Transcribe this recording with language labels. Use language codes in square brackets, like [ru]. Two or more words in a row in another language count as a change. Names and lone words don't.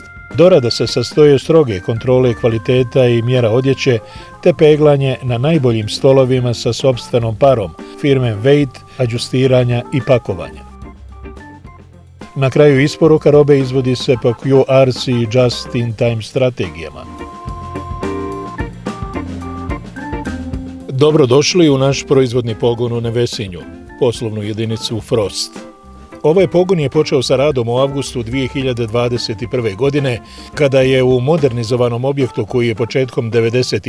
[bs] Dorada se sastoji od stroge kontrole kvaliteta i mjera odjeće, te peglanje na najboljim stolovima sa sopstvenom parom firme Weight, adjustiranja i pakovanja. Na kraju isporuka robe izvodi se po QRC i [en] just-in-time [bs] strategijama. Dobrodošli u naš proizvodni pogon u Nevesinju, poslovnu jedinicu Frost. Ovaj pogon je počeo sa radom u avgustu 2021. godine, kada je u modernizovanom objektu koji je početkom 90.